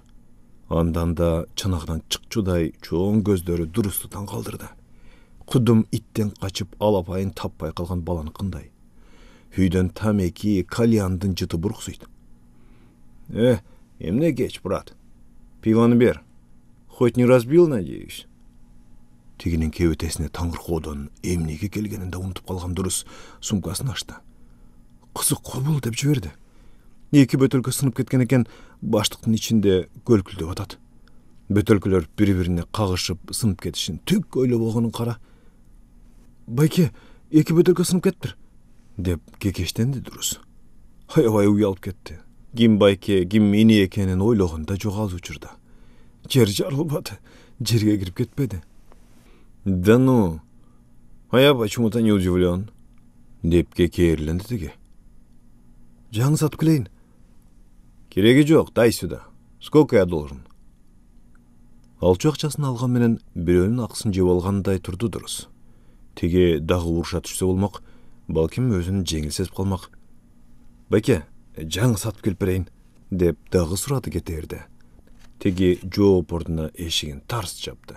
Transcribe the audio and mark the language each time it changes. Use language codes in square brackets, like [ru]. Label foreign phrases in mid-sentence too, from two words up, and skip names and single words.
[ky] Андан да чанагынан чыкчудай чоң көздөрү Дурусту таң калтырды. Кудум иттен качып алапайын таппай калган баланыкындай. Үйдөн тамеки, кальяндын жыты бурксуйт. Эмне кеч, брат? Пиваны бер. [ru] Хоть не разбил, надеюсь. [ky] Тигинин кебетесине таңыркоодон эмнеге келгенин да унутуп калган Дурус сумкасын ачты. Кызык кобул деп жиберди. Эки бөтөлкө сынып кеткен экен, баштыктын ичинде көлкүлдөп атат. Бөтөлкөлөр бири-бирине кагышып сынып кетишин түк ойлобогонун кара. Байке, эки бөтөлкө сынып кеттир, деп кекештенди Дурус. Аябай уялып кетти. Ким байке, ким эне экенин ойлогонда жок ал учурда. Жер жарылбады, жерге кирип кетпеди. [ru] Да ну, а я почему-то не удивлен, [ky] деп кекерленди тиги. Жаңы сатып келейин. Кереги жок, [ru] дай сюда. Сколько я должен? [ky] Алчу акчасын алган менен бирөөнүн акысын жеп алгандай турду Дурус. Тиги дагы уруша түшсө болмок, балким өзүн жеңил сезип калмак. Байке, жаңы сатып келип берейин, деп дагы сурады кетерди. Тиги жооп ордуна эшигин тарс жапты.